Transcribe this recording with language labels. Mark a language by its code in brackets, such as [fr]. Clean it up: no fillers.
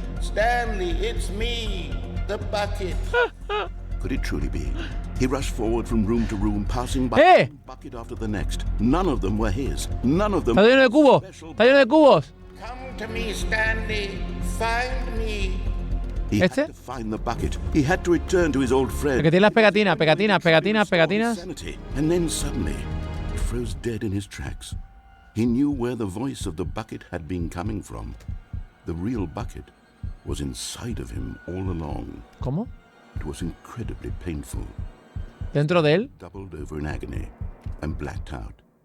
[en] Stanley, it's me, the bucket. Could it truly be? He rushed forward from room to room, passing by one bucket after the next. None of them were his. None of them. [es] Está lleno de cubos. Está lleno de cubos. [en] Come to me, Stanley. Find me. He had to find the bucket. He had to return to his old friend. [es] El que tiene las pegatinas, pegatinas. [en] And then suddenly, he froze dead in his tracks. He knew where the voice of the bucket had been coming from. The real bucket was inside of him all along. [es] ¿Cómo? [en] It was incredibly painful. [es] ¿Dentro de él? [en] Doubled over in agony and blacked out.